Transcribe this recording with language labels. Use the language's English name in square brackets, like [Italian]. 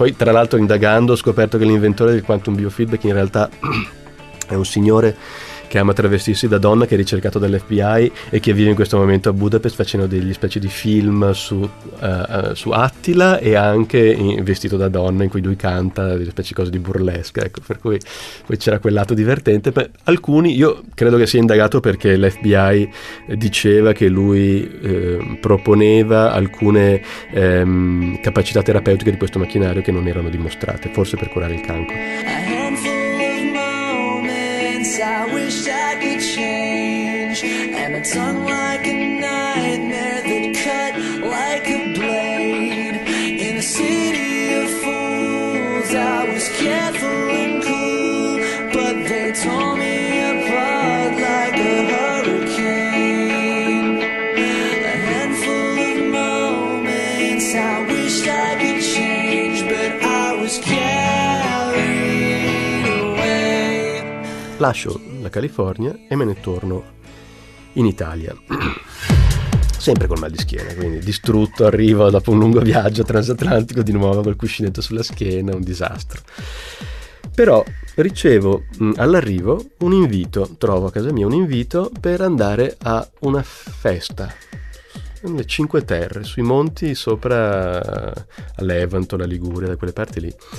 [Italian] Poi, tra l'altro, indagando, ho scoperto che l'inventore del quantum biofeedback in realtà è un signore che ama travestirsi da donna, che è ricercato dall'FBI e che vive in questo momento a Budapest facendo degli specie di film su Attila, e anche vestito da donna, in cui lui canta delle specie cose di burlesca, ecco, per cui poi c'era quel lato divertente. Beh, alcuni, io credo che sia indagato perché l'FBI diceva che lui proponeva alcune capacità terapeutiche di questo macchinario che non erano dimostrate, forse per curare il cancro. [English] I wish I could change, and a tongue like a nightmare that cut like a blade. In a city of fools, I was careful and cool, but they told me apart like a hurricane. A handful of moments, I wish I could change, but I was carried away. [Italian] Lascio California e me ne torno in Italia, sempre col mal di schiena, quindi distrutto, arrivo dopo un lungo viaggio transatlantico di nuovo col cuscinetto sulla schiena, un disastro. Però ricevo all'arrivo un invito, trovo a casa mia un invito per andare a una festa nelle Cinque Terre, sui monti sopra a Levanto, la Liguria, da quelle parti lì.